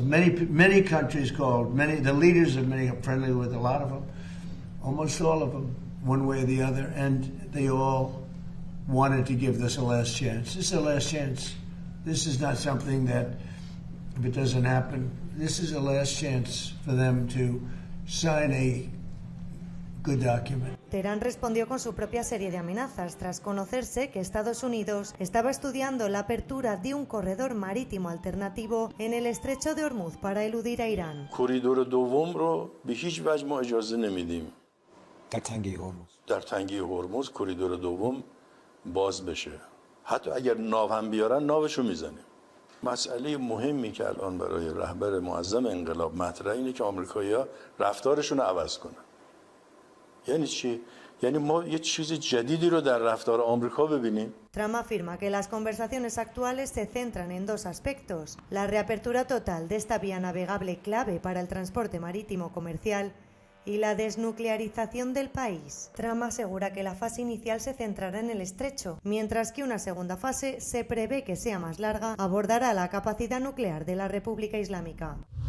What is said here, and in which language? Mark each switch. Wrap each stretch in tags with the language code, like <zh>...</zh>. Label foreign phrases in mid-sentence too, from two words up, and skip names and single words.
<en>Many countries called, the leaders of many are friendly with a lot of them, almost all of them, one way or the other, and they all wanted to give this a last chance. This is a last chance. This is not something that, if it doesn't happen, this is a last chance for them to sign a good document.</en> <es>Teherán respondió con su propia serie de amenazas tras conocerse que Estados Unidos estaba estudiando la apertura de un corredor marítimo alternativo en el estrecho de Hormuz para eludir a Irán.</es> <fa>کوریدور دوم رو به هیچ وجه ما اجازه نمیدیم. در تنگه هرمز کوریدور دوم باز بشه. حتی اگر ناو هم بیارن ناوشو میزنیم. مسئله مهمی که الان برای رهبر معظم انقلاب مطرحه اینه که آمریکایی‌ها رفتارشون رو عوض کنن. یعنی چی؟ یعنی ما یه چیز جدیدی رو در رفتار آمریکا ببینیم.</fa> <es>Trump afirma que las conversaciones actuales se centran en dos aspectos: la reapertura total de esta vía navegable clave para el transporte marítimo comercial y la desnuclearización del país. Trump asegura que la fase inicial se centrará en el estrecho, mientras que una segunda fase se prevé que sea más larga, abordará la capacidad nuclear de la República Islámica.</es>